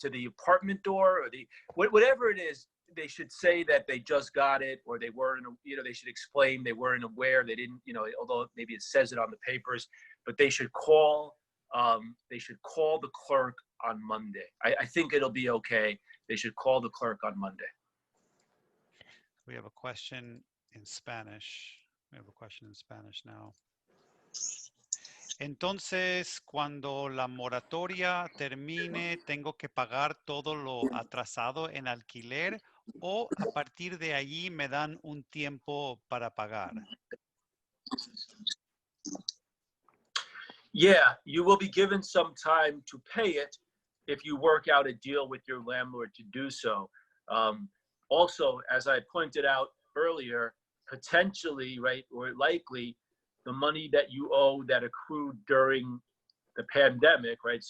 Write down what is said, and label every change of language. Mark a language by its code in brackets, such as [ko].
[en] To the apartment door or whatever it is, they should say that they just got it, or they weren't, they should explain they weren't aware, they didn't, although maybe it says it on the papers, but they should call the clerk on Monday. I think it'll be okay. They should call the clerk on Monday. We have a question in Spanish. Now. [es] Entonces, cuando la moratoria termine, ¿tengo que pagar todo lo atrasado en alquiler o a partir de allí me dan un tiempo para pagar? [en] Yeah, you will be given some time to pay it if you work out a deal with your landlord to do so. Also, as I pointed out earlier, potentially, right, or likely, the money that you owe that accrued during the pandemic, right?